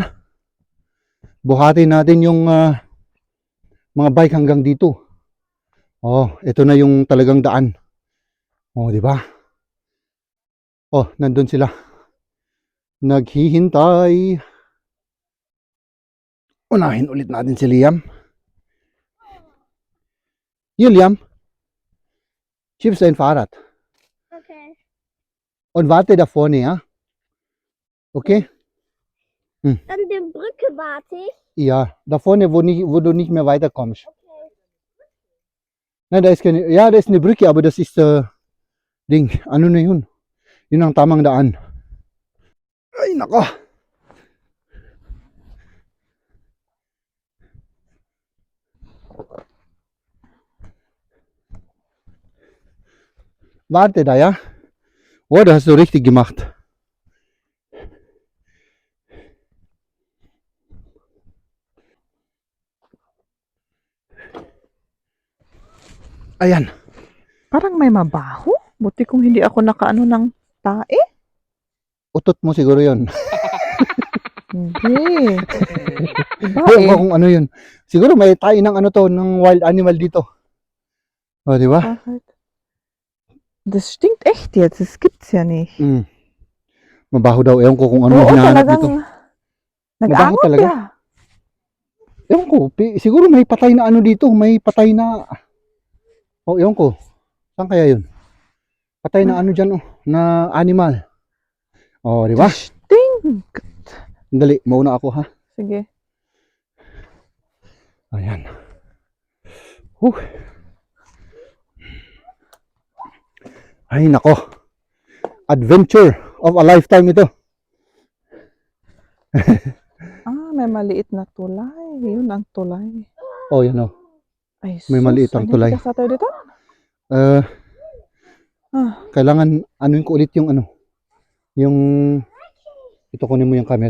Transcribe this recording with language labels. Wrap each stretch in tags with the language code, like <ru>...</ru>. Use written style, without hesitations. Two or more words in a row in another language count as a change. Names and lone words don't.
<tl>Buhatin natin yung mga bike hanggang dito. Oh, ito na yung talagang daan. Oh, di ba? Oh, nandun sila. Naghihintay. Unahin ulit natin si Liam.</tl> <de>Hier, Liam. Schiebst dein Fahrrad. Okay. Und warte da vorne, ja? Okay? An der Brücke warte ich. Ja, da vorne, wo du nicht mehr weiterkommst. Okay. Nein, da ist keine, ja, da ist eine Brücke, aber das ist Ding,</de> <tl>ano na yun? Yun ang tamang daan. Ay, nako!</tl> <de>Warte da, ja? Oh, das hast du richtig gemacht.</de> <tl>Ayan. Parang may mabaho. Buti kung hindi ako nakaano ng tae. Utot mo siguro yun. Hindi. Iba Ewan ko eh. kung ano yun. Siguro may tayo ng ano to, ng</tl> <en>wild animal</en> <tl>dito. O, di ba? Bakit?</tl> <de>Das stinkt echt jetzt. Das gibt's ja nicht.</de> <tl>Mm. Mabaho daw. Ewan ko kung ano Oo, hinahanap talagang dito. nag-angot talaga? ya. Ewan ko. Siguro may patay na ano dito. May patay na... Oh, ewan ko. Saan kaya yun? Patay na ano dyan, oh. Na animal. Oh, di ba?</tl> <de>Das stinkt.</de> <tl>Dali, mauna ako, ha? Sige. Ayan. Huh. Ay, nako.</tl> <en>Adventure of a lifetime ito.</en> <tl>May maliit na tulay. Yun ang tulay. Oh, yan oh. Ay, May maliit ang tulay. Sa tayo dito? Kailangan anuin ko ulit yung ano. Yung ito, kunin mo yung camera.</tl>